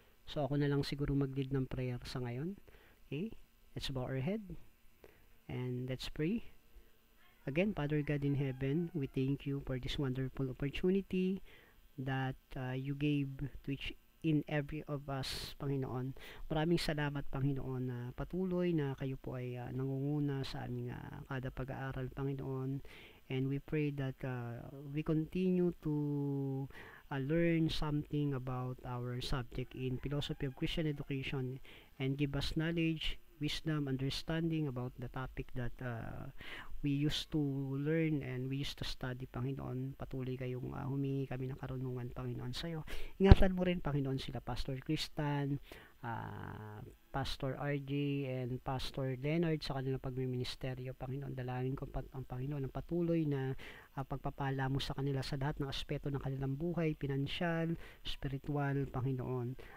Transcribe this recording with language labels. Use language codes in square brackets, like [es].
[tl] So ako na lang siguro mag-lead ng prayer sa ngayon. [en] Okay, let's bow our head and let's pray. Again, Father God in heaven, we thank you for this wonderful opportunity that you gave to each in every of us, Panginoon. [tl] Maraming salamat, Panginoon, na patuloy na kayo po ay nangunguna sa aming kada pag-aaral, Panginoon. [en] And we pray that we continue to learn something about our subject in philosophy of Christian education, and give us knowledge, wisdom, understanding about the topic that we used to learn and we used to study, Panginoon. [tl] Patuloy kayong humingi kami ng karunungan, Panginoon, sa iyo. Ingatan mo rin, Panginoon, sila Pastor Kristan, Pastor RJ, and Pastor Leonard sa kanilang pagmiministeryo, Panginoon. Dalangin ko ang Panginoon ng patuloy na pagpapala mo sa kanila sa lahat ng aspeto ng kanilang buhay, pinansyal, spiritual, Panginoon.